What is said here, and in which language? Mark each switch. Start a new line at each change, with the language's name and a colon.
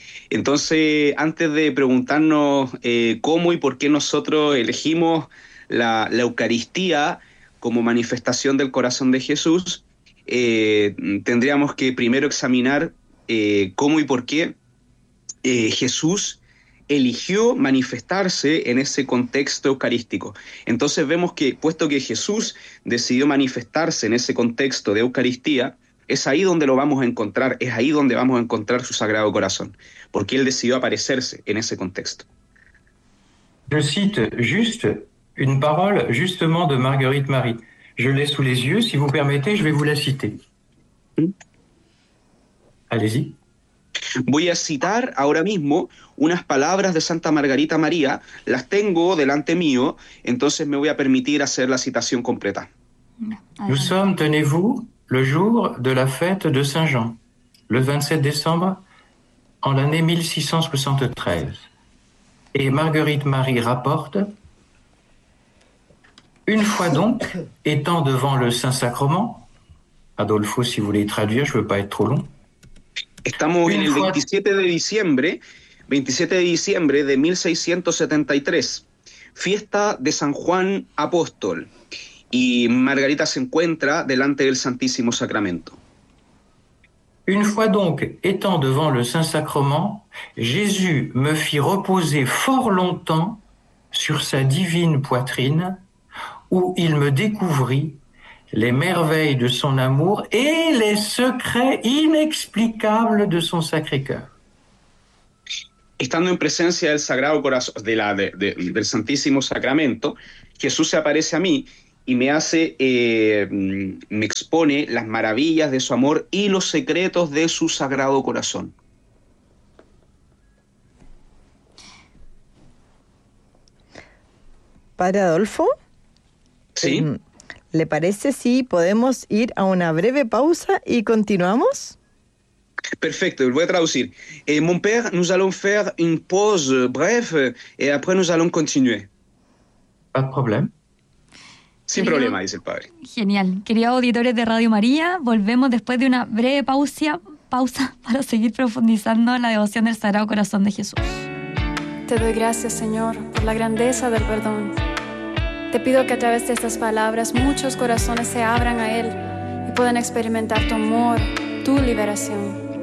Spanish: Entonces, antes de preguntarnos cómo y por qué nosotros elegimos la Eucaristía como manifestación del corazón de Jesús, tendríamos que primero examinar cómo y por qué Jesús eligió manifestarse en ese contexto eucarístico. Entonces vemos que, puesto que Jesús decidió manifestarse en ese contexto de Eucaristía, es ahí donde lo vamos a encontrar, es ahí donde vamos a encontrar su Sagrado Corazón, porque él decidió aparecerse en ese contexto.
French: Je cite juste une parole justement de Marguerite Marie. Je l'ai sous les yeux, si vous permettez, je vais vous la citer. Allez-y.
Spanish: Voy a citar ahora mismo unas palabras de Santa Margarita María, las tengo delante mío, entonces me voy a permitir hacer la citación completa.
French: Nous sommes, tenez-vous, le jour de la fête de Saint-Jean, le 27 décembre, en l'année 1673. Et Marguerite Marie rapporte « Une fois donc, étant devant le Saint-Sacrement, Adolfo, si vous voulez traduire, je ne veux pas être trop long. »
Spanish: Estamos en el 27 de diciembre de 1673. fiesta de San Juan Apóstol, y Margarita se encuentra delante del Santísimo Sacramento.
French: Une fois donc étant devant le Saint-Sacrement, Jésus me fit reposer fort longtemps sur sa divine poitrine, où il me découvrit les merveilles de son amour et les secrets inexplicables de son Sacré-Cœur.
Spanish: Estando en presencia del Sagrado Corazón, del Santísimo Sacramento, Jesús se aparece a mí y me hace, me expone las maravillas de su amor y los secretos de su Sagrado Corazón. Padre Adolfo, ¿sí? ¿Le parece si podemos ir a una breve pausa y continuamos? Perfecto, voy a traducir.
French: Mon père, nous allons faire une pause brève et après nous allons continuer. Pas de problème.
Spanish: Sin problema, dice el padre. Genial. Queridos auditores de Radio María, volvemos después de una breve pausa para seguir profundizando en la devoción del Sagrado Corazón de Jesús. Te doy gracias, Señor, por la grandeza del perdón. Te pido que a través de estas palabras muchos corazones se abran a Él y puedan experimentar tu amor, tu liberación.